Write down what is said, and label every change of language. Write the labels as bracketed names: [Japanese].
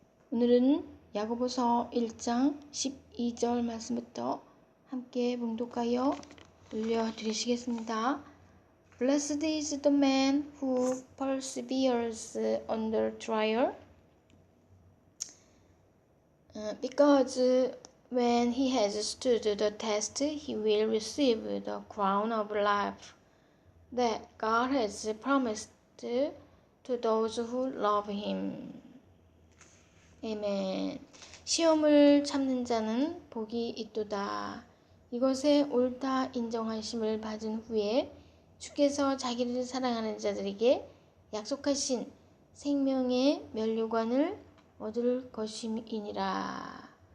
[Korean] 오늘은 야고보서 1장 12절 말씀부터 함께 봉독하여 올려드리시겠습니다. [English] Blessed is the man who perseveres under trial, because when he has stood the test, he will receive the crown of life that God has promised to those who love him. [Korean] 아멘. 시험을 참는 자는 복이 있도다. 이것에 옳다 인정하심을 받은 후에 주께서 자기를 사랑하는 자들에게 약속하신 생명의 면류관을 얻을 것임이니라.